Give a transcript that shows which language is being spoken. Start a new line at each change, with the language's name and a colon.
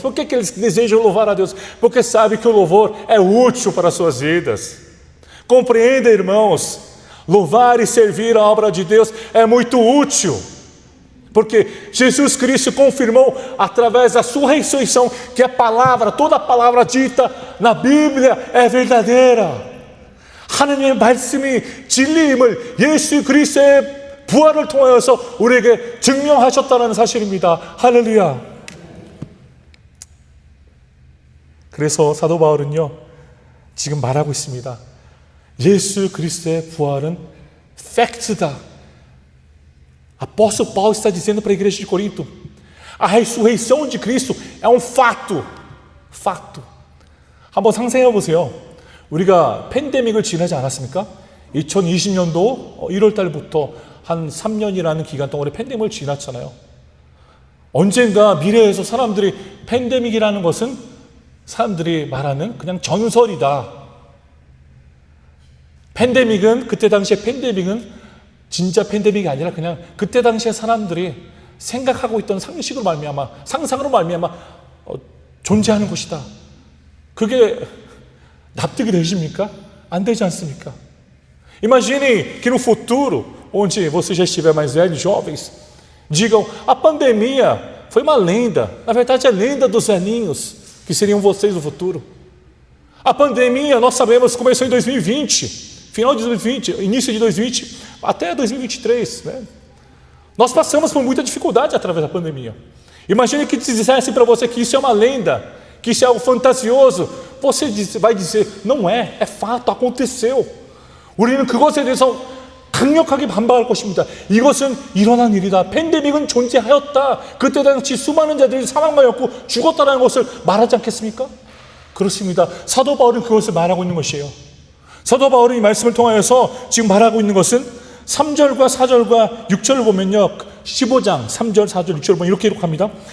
Portuguese: Por que eles desejam louvar a Deus? Porque sabem que o louvor é útil para as suas vidas. Compreenda, irmãos, louvar e servir a obra de Deus é muito útil. Porque Jesus Cristo confirmou através da sua ressurreição que a palavra, toda a palavra dita na Bíblia é verdadeira.
Korean: 하나님의 말씀이 진리임을 예수 그리스도의 부활을 통하여서 우리에게 증명하셨다는 사실입니다. 할렐루야. 그래서 사도 바울은요, 지금 말하고 있습니다. 예수 그리스도의 부활은 팩트다.
Portuguese: Apóstolo Paulo está dizendo para a igreja de Corinto: a ressurreição de Cristo é um fato.
Korean: fato. 한번 상상해 보세요. 우리가 팬데믹을 지나지 않았습니까? 2020년도 1월 달부터 한 3년이라는 기간 동안에 팬데믹을 지났잖아요. 언젠가 미래에서 사람들이 팬데믹이라는 것은 사람들이 말하는 그냥 전설이다. 팬데믹은 그때 당시에 팬데믹은 진짜 팬데믹이 아니라 그냥 그때 당시에 사람들이 생각하고 있던 상식으로 말미암아 상상으로 말미암아 존재하는 것이다. 그게 납득이 되십니까? 안 되지 않습니까?
Portuguese: Imagine que no futuro, onde você já estiver mais velho, jovens, digam, a pandemia foi uma lenda. Na verdade, é a lenda dos velhinhos, que seriam vocês no futuro. A pandemia, nós sabemos, começou em 2020, final de 2020, início de 2020, até 2023. Né? Nós passamos por muita dificuldade através da pandemia. Imagine que dissessem para você que isso é uma lenda, que isso é algo fantasioso. Você vai dizer, não é, é fato, aconteceu.
Korean: 우리는 그것에 대해서 강력하게 반박할 것입니다. 이것은 일어난 일이다. 팬데믹은 존재하였다. 그때 당시 수많은 자들이 사망하였고 죽었다는 것을 말하지 않겠습니까? 그렇습니다. 사도 바울은 그것을 말하고 있는 것이에요. 사도 바울은 이 말씀을 통하여서 지금 말하고 있는 것은 3절과 4절과 6절을 보면요, 15장 3절 4절 6절을 보면 이렇게 기록합니다.